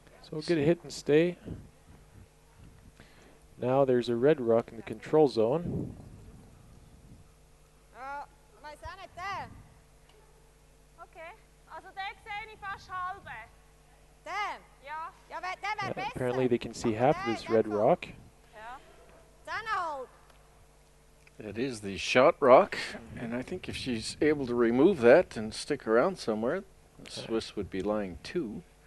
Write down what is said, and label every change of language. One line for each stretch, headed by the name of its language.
English: So get a hit and stay. Now there's a red rock in the control zone.
German: Okay, also den sehe ich fast halbe. Den? Ja. Ja,
English: apparently they can see half of this red rock. It is the shot rock, and I think if she's able to remove that and stick around somewhere, the Swiss would be lying 2.